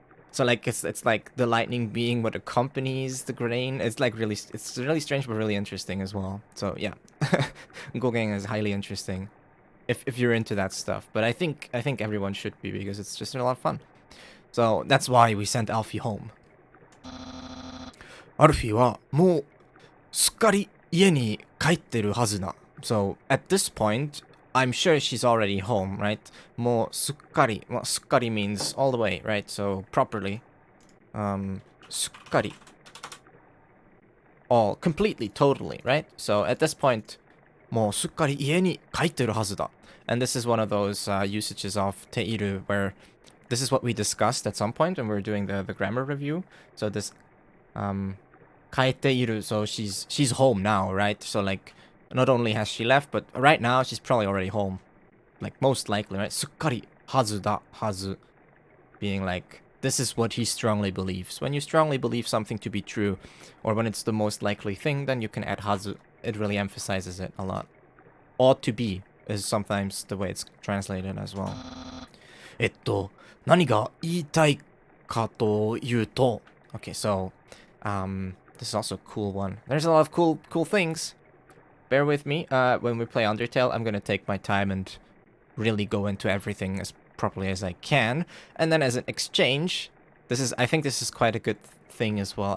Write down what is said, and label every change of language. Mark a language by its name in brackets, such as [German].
[English] So like it's like the lightning being what accompanies the grain. It's really strange but really interesting as well. So yeah, Gogen is highly interesting if you're into that stuff. But I think everyone should be, because it's just a lot of fun. So that's why we sent Alfie home. [Japanese] Alfie はもうすっかり家に帰ってるはずな. [English] So at this point, I'm sure she's already home, right? [Japanese] もうすっかり. [English] Well, すっかり means all the way, right? So properly. すっかり. All, completely, totally, right? So at this point, [Japanese] もうすっかり家に帰ってるはずだ. [English] And this is one of those usages of teiru, where this is what we discussed at some point when we were doing the grammar review. So this 帰っている, so she's home now, right? So like, not only has she left, but right now she's probably already home. Like, most likely, right? すっかりはずだ, はず. Being like, this is what he strongly believes. When you strongly believe something to be true, or when it's the most likely thing, then you can add はず. It really emphasizes it a lot. Ought to be is sometimes the way it's translated as well. [Japanese] 何が言いたいかというと. [English] Okay, so, this is also a cool one. There's a lot of cool things. Bear with me. When we play Undertale, I'm gonna take my time and really go into everything as properly as I can. And then as an exchange, I think this is quite a good thing as well.